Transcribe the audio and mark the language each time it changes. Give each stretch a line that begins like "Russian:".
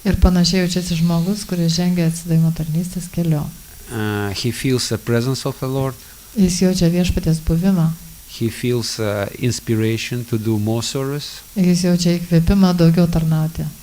Lithuanian: Ir panašiai jaučiasi žmogus, kuris žengia atsidavimo tarnystės keliu.
English: He feels the presence of the Lord.
Lithuanian: Jis jaučia viešpaties buvimą.
English: He feels inspiration to do more service.
Lithuanian: Jis jaučia įkvėpimą daugiau tarnauti.